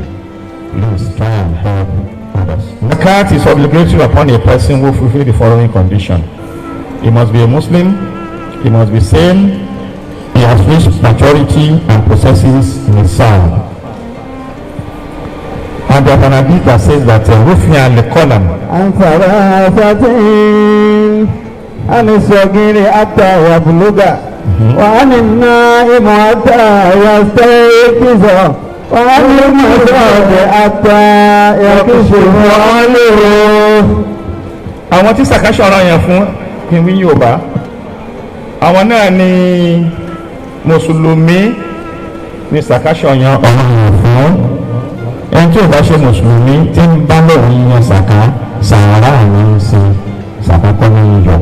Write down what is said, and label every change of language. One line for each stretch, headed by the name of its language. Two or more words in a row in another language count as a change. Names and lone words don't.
English: Please try and help others. Zakat is obligatory upon a person who fulfills the following condition. He must be a Muslim, he must be sane, he has reached maturity and possesses nisab. And there's an hadith that says that
Arabic: رفع القلم عن ثلاثة عن الصغير حتى يبلغ وعن النائم حتى يستيقظ وعن المصاب حتى يكشف عنه.
Yoruba: àwọn tí sàkáṣọ ọ̀rọ̀ yẹn fún kìnwí Yorùbá, àwọn náà ni mùsùlùmí ní sàkáṣọ yẹn ọ̀rọ̀ yẹn fún. Ẹni tí ò bá ṣe mùsùlùmí tí ń bá lòun yan sàká, sàárà ní í ṣe, sàká kọ́ ní yọ.